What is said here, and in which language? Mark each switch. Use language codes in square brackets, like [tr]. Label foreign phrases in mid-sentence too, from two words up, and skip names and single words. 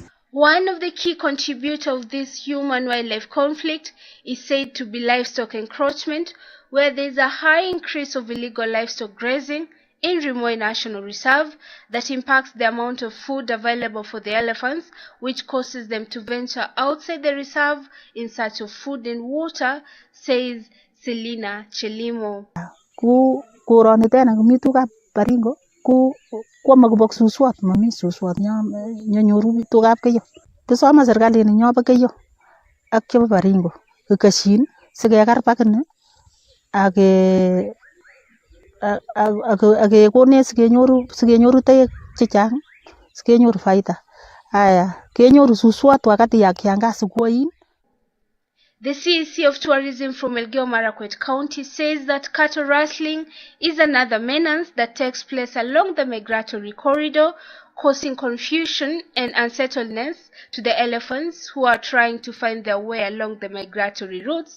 [en] One of the key contributors of this human-wildlife conflict is said to be livestock encroachment, where there is a high increase of illegal livestock grazing in Rimoi National Reserve that impacts the amount of food available for the elephants, which causes them to venture outside the reserve in search of food and water, says Selina Chelimo. [kln] Ku kuroni tena kumituka Baringo ku kwa magubok suswat mami suswat nyoru tukap keyo kisoma serikali ni nyoba keyo ak chebo Baringo kashin sikekar pakene ake kone sikenyoru tek chechang sikenyoru [sw] faida haya [kln] kenyoru suswat [sw] wakati ya kiangazi [kln] kuoin. [en] The CEC of Tourism from Elgeyo Marakwet County says that cattle rustling is another menace that takes place along the migratory corridor, causing confusion and unsettledness to the elephants who are trying to find their way along the migratory routes.